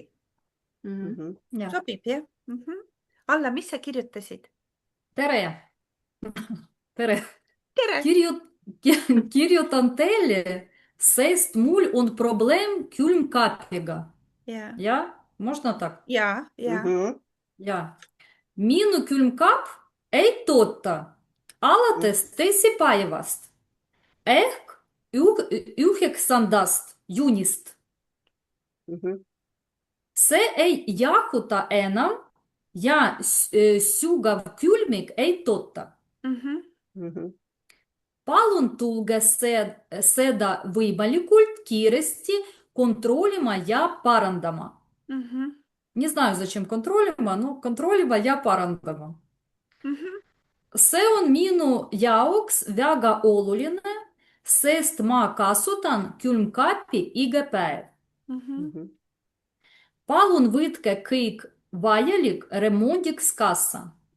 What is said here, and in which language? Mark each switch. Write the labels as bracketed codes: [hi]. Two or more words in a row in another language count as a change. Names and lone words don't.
[et] Sobib, jah? Alla, mis sa kirjutasid? Tere! Tere! Kirjutan teile, sest mul on probleem külmkapiga. Ja? [ru] Можно так? [et] Ja. Ja. Minu külmkap ei tööta alates teisipäevast ehk 9. juunist. See ei jahuta enam ja sügav külmik ei tööta. Palun tulge seda võimalikult kiiresti контролима ja parandama. [ru] Не знаю, зачем контролима, но [et] kontrollima ja parandama. See on minu jaoks väga oluline, sest ma kasutan külmkapi iga päev. Palun võtke kõik vajalik remondiks kassa.